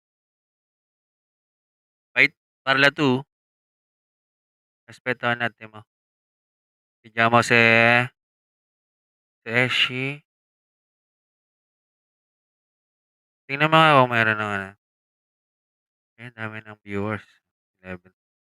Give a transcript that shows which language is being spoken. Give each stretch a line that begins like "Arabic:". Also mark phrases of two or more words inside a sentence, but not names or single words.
Italian: Wait, parla tu? Aspetta un attimo. Vediamo se esci.
Filipino: Tingnan mo nga kung meron ng ano. Ang dami ng viewers. 11.